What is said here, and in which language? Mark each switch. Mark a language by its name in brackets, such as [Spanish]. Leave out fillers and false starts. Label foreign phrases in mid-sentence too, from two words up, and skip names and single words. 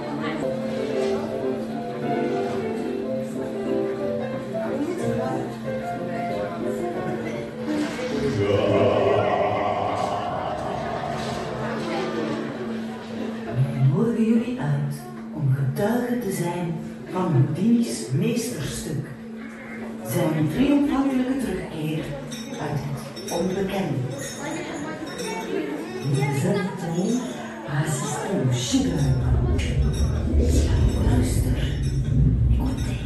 [Dutch] Wij nodigen jullie uit om getuige te zijn van Houdini's meesterstuk. Zijn triomfantelijke terugkeer uit het onbekende. [French] Deuxième tour à assister au chef-d'œuvre. [Dutch] Luister, écoutez.